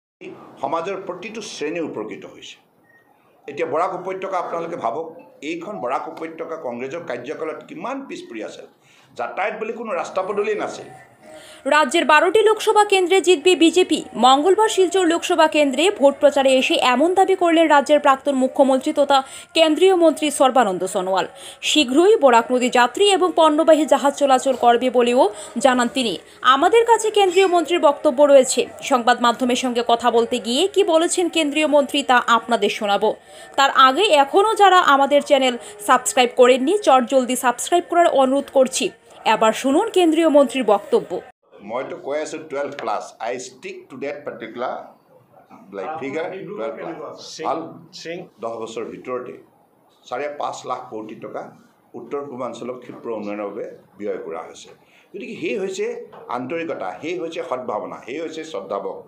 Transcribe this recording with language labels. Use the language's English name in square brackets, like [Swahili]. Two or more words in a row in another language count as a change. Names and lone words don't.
[Assamese] সমাজৰ প্ৰতিটো শ্ৰেণী উপকৃত হৈছে। এতিয়া বৰাক উপত্যকা আপোনালোকে ভাবক, এইখন বৰাক উপত্যকা কংগ্ৰেছৰ কাৰ্যকালত কিমান পিছ পৰি আছিল। যাতায়াত বুলি কোনো ৰাস্তা পদূলি নাছিল। [Bangla] রাজ্যের 12টি লোকসভা কেন্দ্রে জিতবে বিজেপি। মঙ্গলবার শিলচর লোকসভা কেন্দ্রে ভোট প্রচারে এসে এমন দাবি করলেন রাজ্যের প্রাক্তন মুখ্যমন্ত্রী তথা কেন্দ্রীয় মন্ত্রী সর্বানন্দ সোনোয়াল। শীঘ্রই বরাক নদী যাত্রী এবং পণ্যবাহী জাহাজ চলাচল করবে বলেও জানান তিনি। আমাদের কাছে কেন্দ্রীয় মন্ত্রীর বক্তব্য রয়েছে। সংবাদ মাধ্যমের সঙ্গে কথা বলতে গিয়ে কি বলেছেন কেন্দ্রীয় মন্ত্রী তা আপনাদের শোনাবো। তার আগে এখনও যারা আমাদের চ্যানেল সাবস্ক্রাইব করেননি চটজলদি সাবস্ক্রাইব করার অনুরোধ করছি। এবার শুনুন কেন্দ্রীয় মন্ত্রীর বক্তব্য। [Assamese] মইতো কৈ আছো 12+, [English] I stick to that particular figure [Assamese] 12+। 10 বছৰৰ ভিতৰতে 5.5 লাখ কোটি টকা উত্তৰ পূৰ্বাঞ্চলক ক্ষিপ্ৰ উন্নয়নৰ বাবে ব্যয় কৰা হৈছে। গতিকে সেই হৈছে আন্তৰিকতা, সেই হৈছে সদ্ভাৱনা, সেই হৈছে শ্ৰদ্ধা ভক্তি।